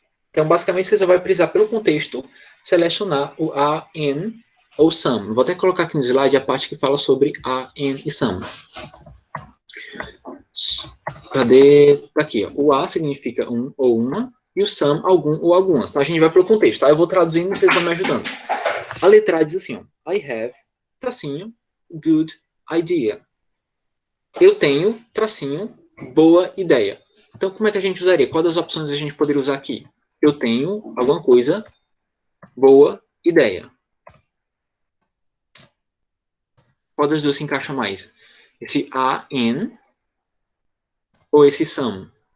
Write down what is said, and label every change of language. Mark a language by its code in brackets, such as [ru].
[pt] Então, basicamente, você só vai precisar, pelo contexto, selecionar o a, and ou some. Vou até colocar aqui no slide a parte que fala sobre a, and e some. Cadê? Tá aqui, ó. O a significa um ou uma, e o some, algum ou algumas. Então, a gente vai pelo contexto, tá? Eu vou traduzindo e vocês vão me ajudando. A letra A diz assim, ó. [en] I have, [pt] tracinho, [en] good idea. [pt] Eu tenho, tracinho, boa ideia. Então, como é que a gente usaria? Qual das opções a gente poderia usar aqui? Eu tenho alguma coisa, boa ideia. Qual das duas se encaixa mais? Esse a, in, ou esse some?